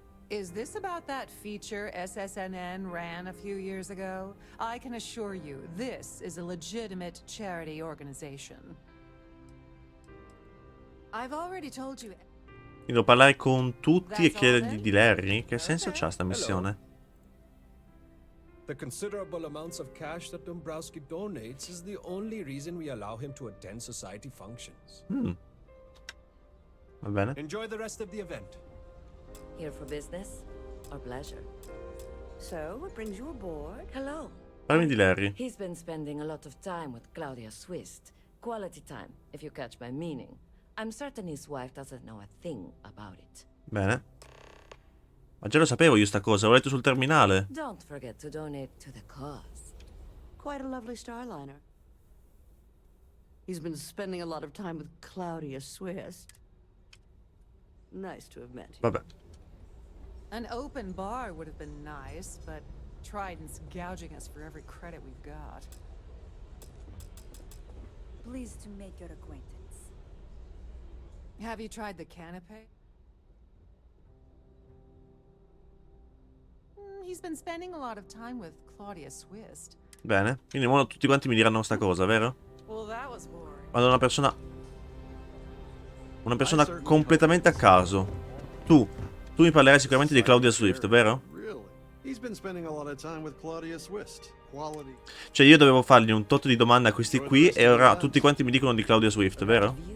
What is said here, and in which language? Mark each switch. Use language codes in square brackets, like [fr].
[en] Is this about that feature SSNN ran a few years ago? I can assure you, this is a legitimate charity organization. I've already told you. [it] Io devo parlare con tutti e chiedergli di Larry? Che senso c'ha sta missione? [en] The considerable amounts of cash that Dombrowski donates is the only reason we allow him to attend society functions. [it] Va bene. [en] Enjoy the rest of the event. Here for business or pleasure? So, what brings you aboard? Hello. [it] Parlami di Larry. [en] He's been spending a lot of time with Claudia Swist. Quality time, if you catch my meaning. I'm certain his wife doesn't know a thing about it. [it] Bene. Ma già lo sapevo io sta cosa, l'ho letto sul terminale. [en] Don't forget to donate to the cause. Quite a lovely Starliner. He's been spending a lot of time with Claudia Swist. Nice to have met you. [it] Vabbè. [en] An open bar would have been nice, but Trident's gouging us for every credit we've got. Pleased to make your acquaintance. Have you tried the canapé? He's been spending a lot of time with Claudia Swist. [it] Bene. Quindi ora tutti quanti mi diranno sta cosa, vero? [en] Well, that was boring. [it] Vado una persona... Una persona completamente a caso. Tu mi parlerai sicuramente di Claudia Swift, vero? Cioè io dovevo fargli un tot di domande a questi qui e ora tutti quanti mi dicono di Claudia Swift, vero?